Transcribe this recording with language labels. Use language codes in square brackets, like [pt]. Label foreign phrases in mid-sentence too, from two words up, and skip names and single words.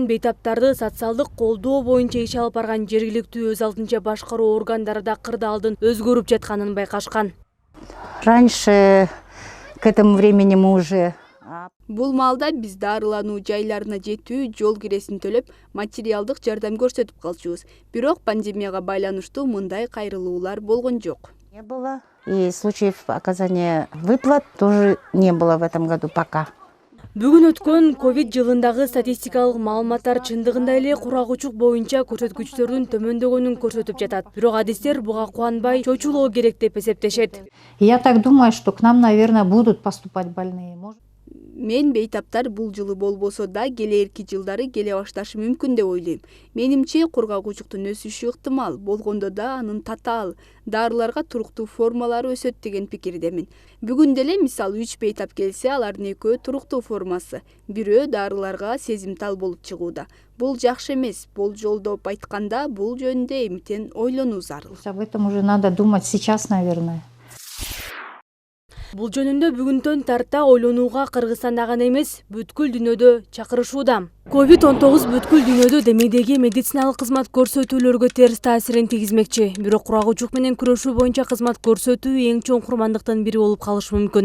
[ky] бейтаптарды социалдык колдоо боюнча иш алып барган жергиликтүү өз алдынча башкаруу органдары да кырдаалдын өзгөрүп жатканын байкашкан. [ru] Раньше к этому времени мы уже. [ky] Бул маалда биз дарылануу жайларына жетүү жол киресин төлөп, материалдык жардам көрсөтүп калчубуз. Бирок пандемияга байланыштуу мындай кайрылуулар болгон жок. [ru] Не было. И случаев оказания выплат тоже не было в этом году пока. [ky] Бүгүн өткөн ковид жылындагы статистикалык маалыматтар чындыгында эле кургагучук боюнча көрсөткүчтөрдүн төмөндөгөнүн көрсөтүп жатат. Бирок адистер буга кубанбай чочулоо керек деп эсептешет. [ru] Я так думаю, что к нам, наверное, будут поступать больные. [ky] Мен бейтаптар бул жылы болбосо да келээрки жылдары келе башташы мүмкүн деп ойлойм. Менимче кургагучуктун өсүшү ыктымал, болгондо да анын татаал, дарыларга туруктуу формалары өсөт деген пикирдемин. Бүгүн деле мисалы 3 бейтап келсе, алардын экөө туруктуу формасы, бирөө дарыларга сезимтал болуп чыгууда. Бул жакшы эмес, болжолдоп айтканда бул жөнүндө эмтен ойлонуу зарыл. [ru] Об этом уже надо думать сейчас, наверное. [ky] Бул жөнүндө бүгүнтөн тарта ойлонууга Кыргызстанда гана эмес, бүткүл дүйнөдө чакырышууда. COVID-19 бүткүл дүйнөдө демейдеги медициналык кызмат көрсөтүүлөргө терс таасирин тийгизмекчи. Бирок кургагучук менен күрөшүү боюнча кызмат көрсөтүү эң чоң курмандыктын бири болуп калышы мүмкүн.